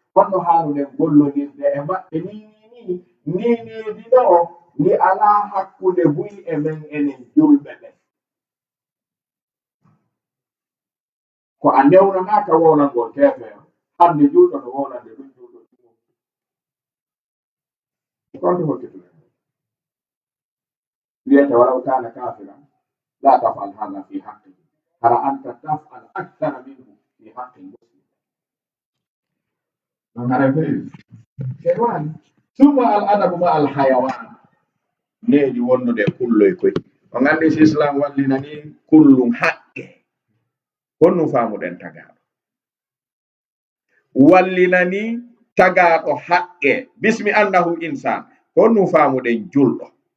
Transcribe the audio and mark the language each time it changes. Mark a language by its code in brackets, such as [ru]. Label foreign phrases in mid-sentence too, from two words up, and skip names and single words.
[ff] Honno haanude gollondirde e maɓɓe. Ni, ni, ni, ni, ni, ni, ɗo, ni alaa hakkunde buyi e men enen julɓe ɓen. Ko a ndewnanaaka wowlangol keefeero. Hannde julɗo no wowlande ɗum julɗo ɗum. Konto hokkitude. [ar] Wiyete, "ولو كان كافرا لا تفعل هذا في حقه." Hara أنت تفعل أكثر منه في حق مسلم. [ff] Non hara feewi. Ke wani. [ar] ثم الأدب مع الحيوان. [ff] Needi wonnude kulloy koy. On anndi si Islam wallina ni kullum haqqe. Honno faamuɗen tagaaɗo? Wallina ni tagaaɗo haqqe. [ar] بسم أنه إنسان. [ff] Honno faamuɗen julɗo?